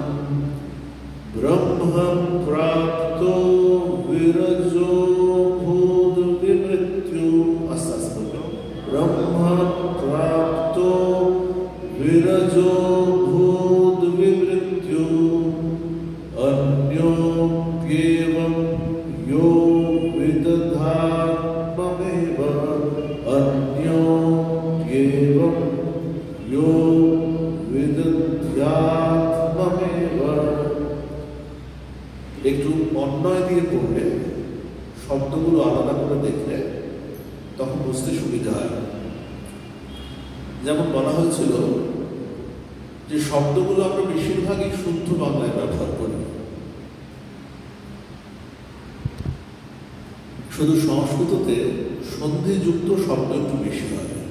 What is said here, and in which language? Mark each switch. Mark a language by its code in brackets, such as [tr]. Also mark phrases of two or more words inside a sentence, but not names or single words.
[sa] ब्रह्म प्राप्तो विरजो भूत विमृत्यु, ब्रह्म प्राप्तो विरजो भूत विमृत्यु, अन्यो एवं यो विदधात्ममेव, अन्यो एवं यो विदध्यात्ममेव। [bn] একটু অন্যয় দিয়ে পড়লে, শব্দগুলো আলাদা করে দেখলে তখন বুঝতে সুবিধা হয়। যেমন বলা হয়েছিল যে শব্দগুলো আমরা বেশিরভাগই শুদ্ধ বাংলায় ব্যবহার করি, শুধু সংস্কৃততে সন্ধিযুক্ত শব্দ একটু বেশি হয়।